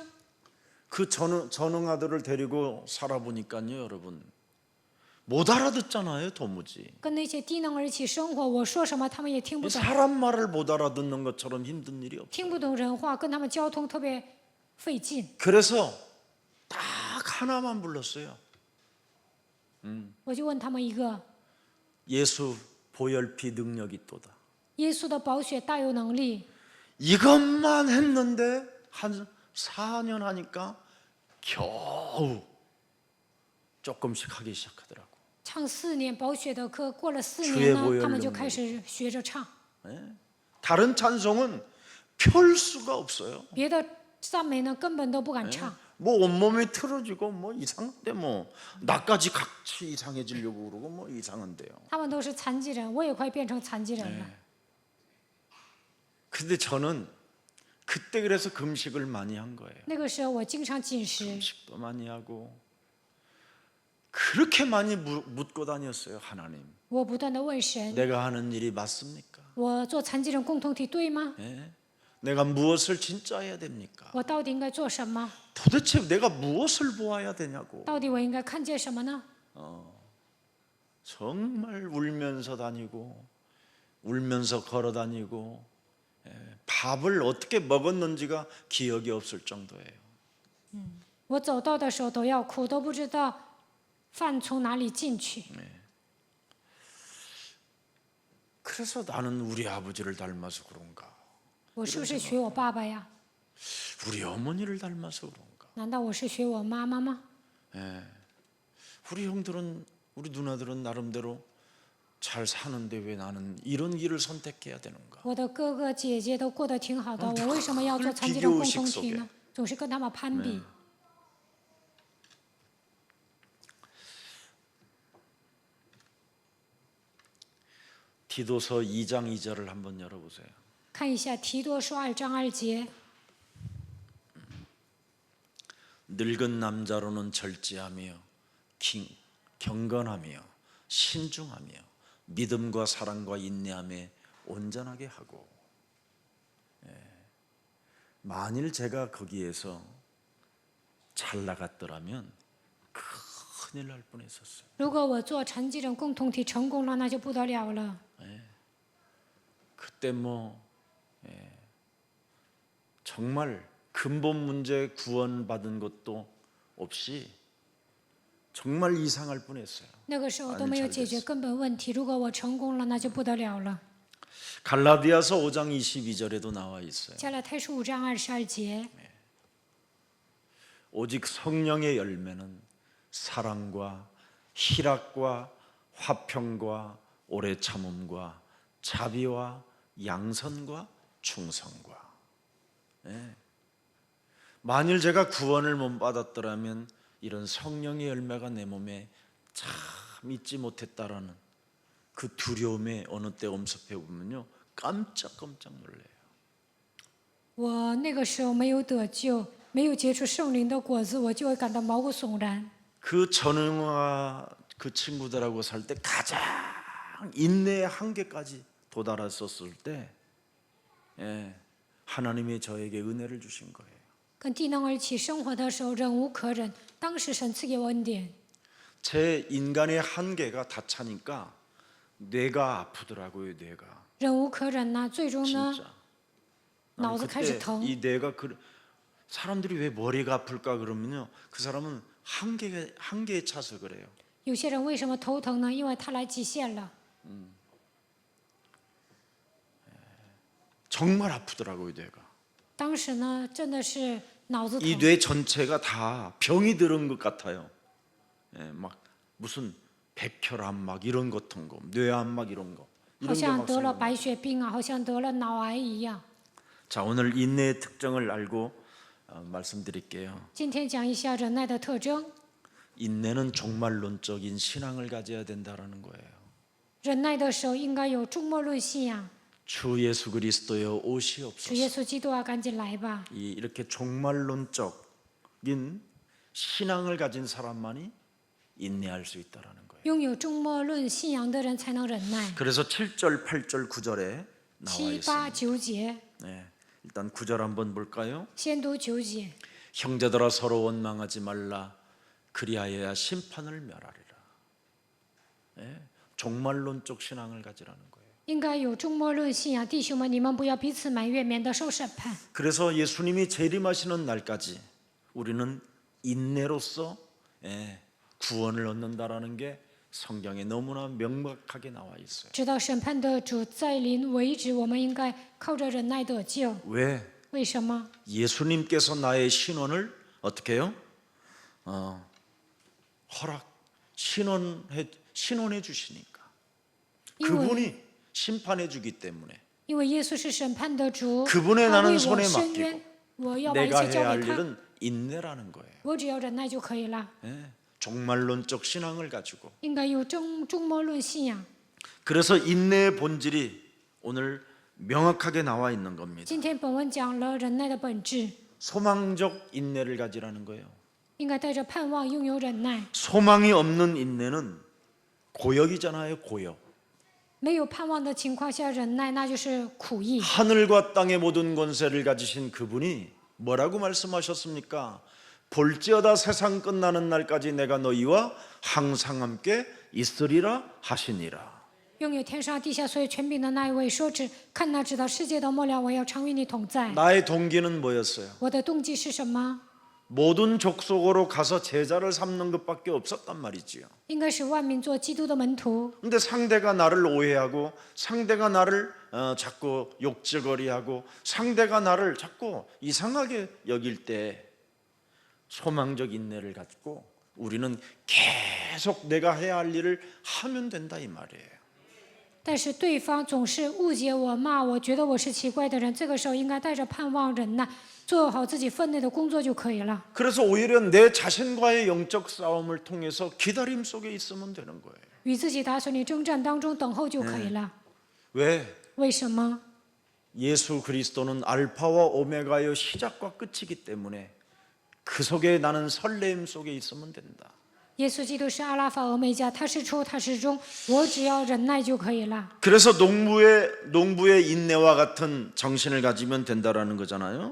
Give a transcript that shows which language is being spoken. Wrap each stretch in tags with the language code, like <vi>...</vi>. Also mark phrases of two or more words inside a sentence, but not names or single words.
<ko>그 전능 아들을 데리고 살아보니까요 여러분 못 알아듣잖아요 도무지.</ko> <zh>跟那些低能儿一起生活，我说什么他们也听不懂，</zh> <ko>사람 말을 못 알아듣는 것처럼 힘든 일이 없어요.</ko> <zh>听不懂人话，跟他们交通特别费劲。</zh> <ko>그래서 딱 하나만 불렀어요.</ko> <zh>我就问他们一个：</zh> <ko>예수 보혈피 능력이 있도다.</ko> <zh>耶稣的宝血大有能力。</zh> <ko>이것만 했는데 한 4년 하니까 겨우 조금씩 하기 시작하더라고.</ko> <zh>唱4年宝血的课，过了4</zh> <ko>주의</ko> <zh>年呢，</zh> <ko>보혈</ko> <zh>他们就</zh> <ko>능력</ko> <zh>开始学着唱。</zh> <ko>다른 찬송은 펼 수가 없어요.</ko> <zh>别的赞美呢，根本都不敢唱。</zh> <ko>뭐 온몸이 틀어지고 뭐 이상한데 뭐 나까지 같이 이상해지려고 그러고 뭐 이상한데요.</ko> <zh>他们都是残疾人，我也快变成残疾人了。</zh> <ko>근데 저는 그때 그래서 금식을 많이 한 거예요.</ko> <zh>那个时候我经常禁食，</zh> <ko>금식도 많이 하고 그렇게 많이 묻고 다녔어요 하나님.</ko> <zh>我不断的问神：</zh> <ko>내가 하는 일이 맞습니까?</ko> <zh>我做残疾人共同体对吗？</zh> <ko>예? 내가 무엇을 진짜 해야 됩니까?</ko> <zh>我到底应该做什么？</zh> <ko>도대체 내가 무엇을 보아야 되냐고</ko> <zh>到底我应该看见什么呢？</zh> <ko>정말 울면서 다니고 울면서 걸어 다니고 밥을 어떻게 먹었는지가 기억이 없을 정도예요.</ko> <zh>我走到的时候都要哭，都不知道饭从哪里进去。</zh> <ko>그래서 나는 우리 아버지를 닮아서 그런가?</ko> <zh>我是不是学我爸爸呀？</zh> <ko>우리 어머니를 닮아서 그런가?</ko> <zh>难道我是学我妈妈吗？</zh> <ko>우리 형들은 우리 누나들은 나름대로 잘 사는데 왜 나는 이런 길을 선택해야 되는가?</ko> <zh>我的哥哥姐姐都过得挺好的，我为什么要做残疾人共同体呢？总是跟他们攀比。</zh> <ko>디도서 2장 2절을 한번 열어보세요.</ko> <zh>看一下提多书2章2节，</zh> <ko>늙은 남자로는 절제하며 경건하며 신중하며 믿음과 사랑과 인내함에 온전하게 하고. 만일 제가 거기에서 잘 나갔더라면 큰일 날 뻔했었어요.</ko> <zh>如果我做残疾人共同体成功了，那就不得了了。</zh> <ko>그때 뭐 정말 근본 문제 구원받은 것도 없이 정말 이상할 뻔했어요.</ko> <zh>那个时候都没有解决根本问题。如果我成功了，那就不得了了。</zh> <ko>갈라디아서 5장 22절에도 나와 있어요.</ko> <zh>加拉太书5章22节，</zh> <ko>오직 성령의 열매는 사랑과 희락과 화평과 오래 참음과 자비와 양선과 충성과. 예. 만일 제가 구원을 못 받았더라면 이런 성령의 열매가 내 몸에 참 있지 못했다라는 그 두려움에 어느 때 엄습해 보면요 깜짝깜짝 놀래요.</ko> <zh>我那个时候没有得救，没有结出圣灵的果子，我就会感到毛骨悚然。</zh> <ko>그 전영화 그 친구들하고 살 때 가장 인내의 한계까지 도달했었을 때 하나님이 저에게 은혜를 주신 거예요.</ko> <zh>跟低能儿一起生活的时候，忍无可忍。当时神赐给我恩典，</zh> <ko>제 인간의 한계가 다 차니까 뇌가 아프더라고요. 뇌가</ko> <zh>忍无可忍呐、最终呢，</zh> <ko>진짜.</ko> <zh>脑子开始</zh> <ko>그때</ko> <zh>疼。</zh> <ko>이 뇌가 사람들이 왜 머리가 아플까 그러면요 그 사람은 한계에 차서 그래요.</ko> <zh>有些人为什么头疼呢？因为他来极限了。</zh> <ko>정말 아프더라고요 뇌가.</ko> <zh>当时呢，真的是脑子</zh> <ko>이</ko> <zh>疼，</zh> <ko>뇌 전체가 다 병이 들은 것 같아요. 막 무슨 백혈암 막 이런 것 같은 거, 뇌암 막 이런 거.</ko> <zh>好</zh> <ko>이런 게</ko> <zh>像</zh> <ko>막</ko> <zh>得了</zh> <ko>생겨나요.</ko> <zh>白血病啊，好像得了脑癌一样。</zh> <ko>자, 오늘 인내의 특징을 알고 말씀드릴게요.</ko> <zh>今天讲一下忍耐的特征。</zh> <ko>인내는 종말론적인 신앙을 가져야 된다라는 거예요.</ko> <zh>忍耐的时候应该有终末论信仰。</zh> <ko>주 예수 그리스도여</ko> <zh>主</zh> <ko>오시옵소서.</ko> <zh>耶稣基督啊，赶紧来吧！</zh> <ko>이렇게 종말론적인 신앙을 가진 사람만이 인내할 수 있다라는 거예요.</ko> <zh>拥有终末论信仰的人才能忍耐。</zh> <ko>그래서 7절, 8절, 9절에 나와</ko> <zh>7、</zh> <ko>있습니다.</ko> <zh>8、9节，</zh> <ko>일단 9절 한번 볼까요?</ko> <zh>先读9节。</zh> <ko>형제들아 서로 원망하지 말라. 그리하여야 심판을 멸하리라. 종말론적 신앙을 가지라는 거예요.</ko> <zh>应该有终末论信仰，弟兄们，你们不要彼此埋怨，免得受审判。</zh> <ko>그래서 예수님이 재림하시는 날까지 우리는 인내로서 구원을 얻는다라는 게 성경에 너무나 명확하게 나와 있어요.</ko> <zh>直到审判的主再临为止，我们应该靠着忍耐得救。</zh> <ko>왜?</ko> <zh>为什么？</zh> <ko>예수님께서 나의 신원을 어떻게 해요? 신원해 주시니까.</ko> <zh>因为</zh> <ko>그분이 심판해 주기 때문에</ko> <zh>因为耶稣是审判的主，</zh> <ko>그분의</ko> <zh>他</zh> <ko>나는</ko> <zh>为我</zh> <ko>손에</ko> <zh>伸</zh> <ko>맡기고</ko> <zh>冤，我要把一</zh> <ko>내가</ko> <zh>切交</zh> <ko>해야</ko> <zh>给</zh> <ko>할</ko> <zh>他，</zh> <ko>일은 인내라는 거예요.</ko> <zh>我只要忍耐就可以了。</zh> <ko>종말론적 신앙을 가지고</ko> <zh>应该有终末论信仰。</zh> <ko>그래서 인내의 본질이 오늘 명확하게 나와 있는 겁니다.</ko> <zh>今天本文讲了忍耐的本质，</zh> <ko>소망적 인내를 가지라는 거예요.</ko> <zh>应该带着盼望拥有忍耐。</zh> <ko>소망이 없는 인내는 고역이잖아요. 고역.</ko> <zh>没有盼望的情况下忍耐，那就是苦役。</zh> <ko>하늘과 땅의 모든 권세를 가지신 그분이 뭐라고 말씀하셨습니까? 볼지어다 세상 끝나는 날까지 내가 너희와 항상 함께 있으리라 하시니라.</ko> <zh>拥有天上地下所有权柄的那一位说：“看哪，直到世界的末了，我要常与你同在。</zh> <ko>나의 동기는 뭐였어요?</ko> <zh>我的动机是什么？</zh> <ko>모든 족속으로 가서 제자를 삼는 것밖에 없었단 말이지요.</ko> <zh>应该是万民做基督的门徒。</zh> <ko>근데 상대가 나를 오해하고 상대가 나를 자꾸 욕지거리하고 상대가 나를 자꾸 이상하게 여길 때 소망적 인내를 갖고 우리는 계속 내가 해야 할 일을 하면 된다 이 말이에요.</ko> <zh>但是对方总是误解我、骂我，觉得我是奇怪的人。这个时候应该带着盼望、忍耐，做好自己分内的工作就可以了。</zh> <ko>그래서 오히려 내 자신과의 영적 싸움을 통해서 기다림 속에 있으면 되는 거예요.</ko> <zh>与自己打算的征战当中等候就可以了。</zh> <ko>왜?</ko> <zh>为什么？</zh> <ko>예수 그리스도는 알파와 오메가의 시작과 끝이기 때문에 그 속에 나는 설렘 속에 있으면 된다.</ko> <zh>耶稣基督是阿拉法、俄梅加，他是初，他是终，我只要忍耐就可以了。</zh> <ko>그래서 농부의 인내와 같은 정신을 가지면 된다라는 거잖아요.</ko>